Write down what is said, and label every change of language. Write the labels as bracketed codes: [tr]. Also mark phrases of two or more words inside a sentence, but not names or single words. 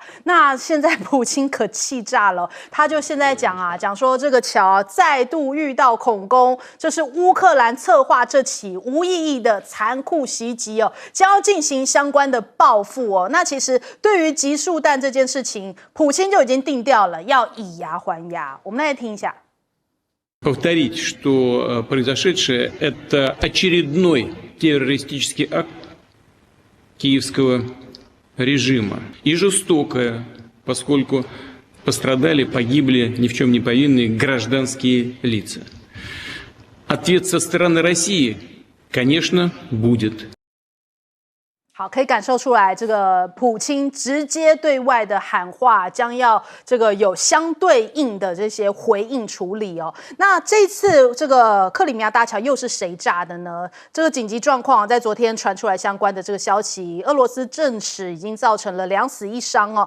[zh] 那现在普京可气炸了，他就现在讲说这个桥再度遇到恐攻，这是乌克兰策划这起无意义的残酷袭击哦，将要进行相关的报复哦。那其实对于集束弹这件事情，普京就已经定调了，要以牙还牙。我们来听一下。 [ru] Повторить, что произошедшее – это очередной террористический акт киевского режима. И жестокое, поскольку пострадали, погибли ни в чем не повинные гражданские лица. Ответ со стороны России, конечно, будет. [zh] 好，可以感受出来，这个普京直接对外的喊话，将要这个有相对应的这些回应处理哦。那这次这个克里米亚大桥又是谁炸的呢？这个紧急状况在昨天传出来相关的这个消息，俄罗斯证实已经造成了2死1伤哦。